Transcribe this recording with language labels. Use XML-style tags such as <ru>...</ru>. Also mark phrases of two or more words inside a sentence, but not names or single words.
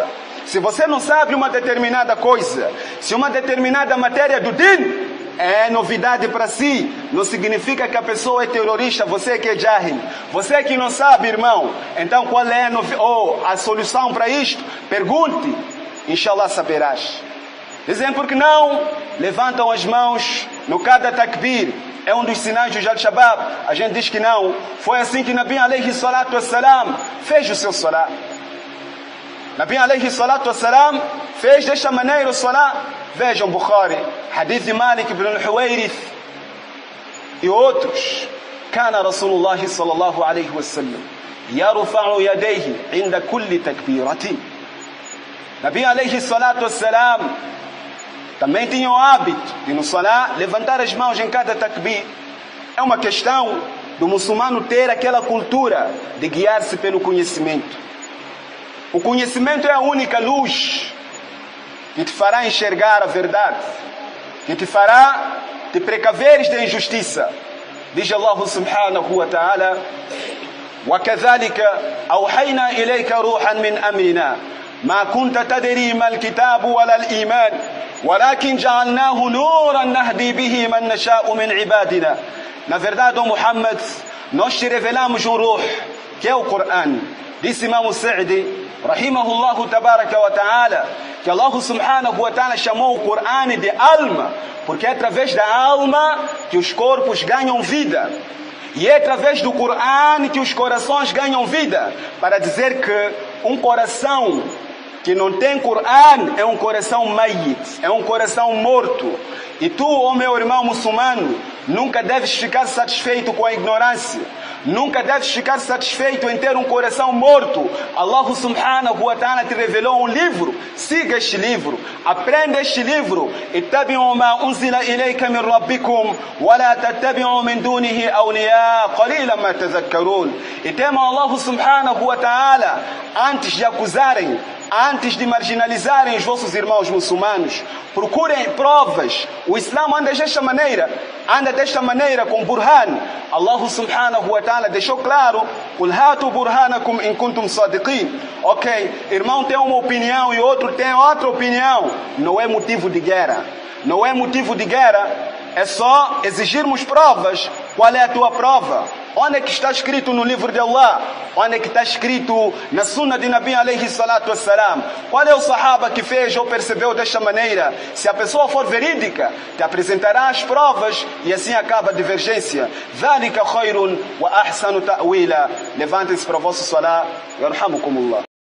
<pt>Se você não sabe uma determinada coisa, se uma determinada matéria do din é novidade para si, não significa que a pessoa é terrorista, você que é jahil. Você que não sabe, irmão, então qual é a solução para isto? Pergunte, inshallah saberás. Dizem porque não levantam as mãos no cada takbir. É um dos sinais do Al-Shabaab. A gente diz que não. Foi assim que</pt> <ar>نبي عليه الصلاة والسلام</ar> <pt>fez o seu salat.</pt> <ar>نبي عليه الصلاة والسلام</ar> <pt>fez desta maneira o salat. Vejam Bukhari, hadith de Malik ibn al-Huwairith e outros.</pt> <ar>كان رسول الله صلى الله عليه وسلم يرفع يديه عند كل تكبيرة. نبي عليه الصلاة والسلام</ar> <pt>também tinha o hábito de no salat levantar as mãos em cada takbir. É uma questão do muçulmano ter aquela cultura de guiar-se pelo conhecimento. O conhecimento é a única luz que te fará enxergar a verdade, que te fará te precaveres da injustiça.</pt> <ar>Diz الله سبحانه وتعالى: وَكَذَلِكَ أَوْحَيْنَا إِلَيْكَ رُوحًا مِنْ أَمْرِنَا مَا كُنْتَ تَدْرِي مَا الْكِتَابُ وَلَا الْإِيمَانُ وَلَكِنْ جَعَلْنَاهُ نُورًا نَهْدِي بِهِ مَنْ نَشَاءُ مِنْ عِبَادِنَا.</ar> <pt>Na verdade, ó Muhammad, nós te revelamos um ruh, que é o Coran. Disse Imam Sa'di,</pt> <ar>رحمه الله تبارك وتعالى,</ar> <pt>que</pt> <ar>الله سبحانه وتعالى</ar> <pt>chamou o Coran de alma, porque é através da alma que os corpos ganham vida. E é através do Coran que os corações ganham vida. Para dizer que um coração que não tem Coran é um coração mayit, é um coração morto. E tu, ó meu irmão muçulmano, nunca deves ficar satisfeito com a ignorância. Nunca deves ficar satisfeito em ter um coração morto.</pt> <ar>الله سبحانه وتعالى</ar> <pt>te revelou um livro. Siga este livro. Aprenda este livro.</pt> <ar>اتبعوا ما أنزل إليك من ربكم ولا تتبعوا من دونه أولياء قليلا ما تذكرون.</ar> <pt>E temam</pt> <ar>الله سبحانه وتعالى</ar> <pt>antes de acusarem, antes de marginalizarem os vossos irmãos muçulmanos. Procurem provas. O Islã anda desta maneira com burhan.</pt> <ar>الله سبحانه وتعالى</ar> <pt>deixou claro:</pt> <ar>قُلْ هَاتُوا بُرْهَانَكُمْ إِن كُنْتُمْ صَادِقِينَ.</ar> <pt>Ok, irmão tem uma opinião e outro tem outra opinião. Não é motivo de guerra. Não é motivo de guerra. É só exigirmos provas. Qual é a tua prova? Onde é que está escrito no livro de Allah? Onde é que está escrito na sunna de</pt> <ar>نبي عليه الصلاة والسلام?</ar> <pt>Qual é o sahaba que fez ou percebeu desta maneira? Se a pessoa for verídica, te apresentará as provas e assim acaba a divergência.</pt> <ar>ذَلِكَ خَيْرٌ وَأَحْسَنُ تَأْوِيلًا.</ar> <pt>Levantem-se para o vosso salat. Yarhamukumullah.</pt>